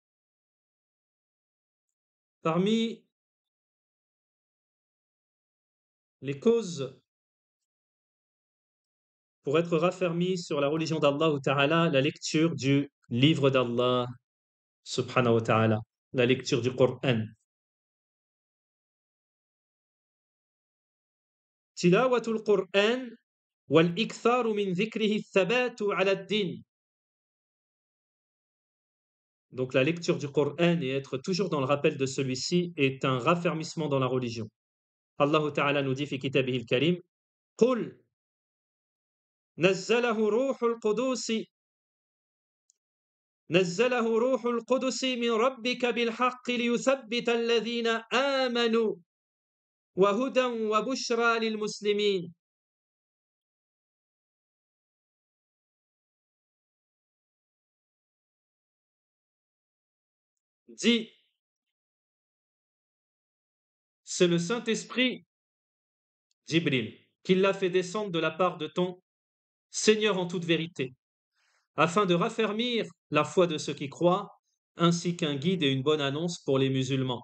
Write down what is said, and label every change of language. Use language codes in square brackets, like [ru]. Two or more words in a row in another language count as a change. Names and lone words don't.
[fr] Parmi les causes pour être raffermi sur la religion d' [ar] الله تعالى, [fr] la lecture du livre d' [ar] الله سبحانه وتعالى, [fr] la lecture du Coran. [ar] تلاوة القرآن والإكثار من ذكره ثبات على الدين. [fr] Donc la lecture du Coran et être toujours dans le rappel de celui-ci est un raffermissement dans la religion. [ar] الله تعالى [fr] nous dit [ar] في كتابه الكريم قل نزله روح القدس نزله روح القدس من ربك بالحق ليثبت الذين آمنوا وهدى وبشرى للمسلمين. [fr] Dit, c'est le Saint-Esprit, Jibril, qui l'a fait descendre de la part de ton Seigneur en toute vérité, afin de raffermir la foi de ceux qui croient, ainsi qu'un guide et une bonne annonce pour les musulmans.